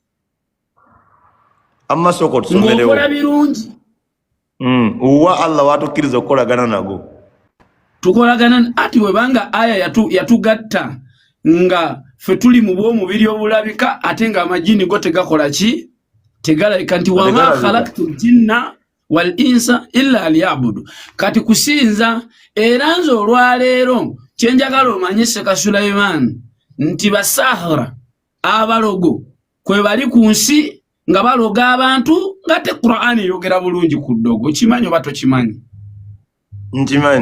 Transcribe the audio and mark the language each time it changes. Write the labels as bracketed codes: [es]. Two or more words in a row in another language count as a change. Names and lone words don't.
[lg] amasoko tusomerewo ng'okola birungi uwa Allah watukkiriza okukolagana nago tukolagana ati webanga aya yatugatta nga fe tuli mu bw'omubiri obulabika ate nga amajini go tegakola ki tegalabika nti [ar] وما خلقت الجن والإنس إلا ليعبدون [lg] kati kusinza era nze olwaleero kyenjagala omanye Seka Sulaiman nti basahara abalogo kwe bali ku nsi nga baloga abantu nga te Qur'ani yogera bulungi ku ddogo kimanyi oba tokimanyi nkimanyi